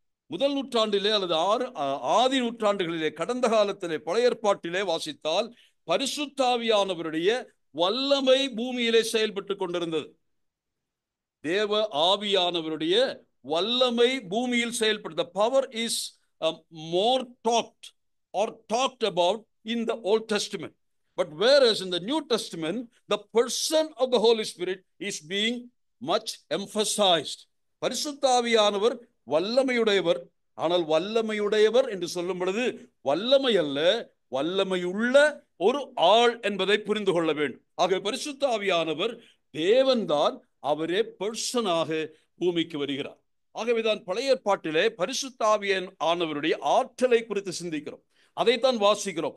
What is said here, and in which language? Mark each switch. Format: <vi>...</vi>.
<ta>முதல் நூற்றாண்டிலே அல்லது ஆதி நூற்றாண்டுகளிலே, கடந்த காலத்திலே, பழைய ஏற்பாட்டிலே வாசித்தால் பரிசுத்தாவியானவருடைய வல்லமை பூமியிலே செயல்பட்டு கொண்டிருந்தது. தேவ ஆவியானவருடைய வல்லமை பூமியில் செயல்படுத்த.</ta> <en>The power is more talked about in the Old Testament. But whereas in the New Testament, the person of the Holy Spirit is being much emphasized.</en> <ta>பரிசுத்தாவியானவர் வல்லமையுடையவர். ஆனால் வல்லமையுடையவர் என்று சொல்லும் பொழுது வல்லமை அல்ல, வல்லமையுள்ள ஒரு ஆள் என்பதை புரிந்து கொள்ள வேண்டும். ஆகவே பரிசுத்தாவியானவர் தேவன்தான், அவரே பர்சனாக பூமிக்கு வருகிறார். ஆகவேதான் பழைய ஏற்பாட்டிலே பரிசுத்தாவியானவருடைய ஆற்றலை குறித்து சிந்திக்கிறோம். அதைத்தான் வாசிக்கிறோம்.</ta>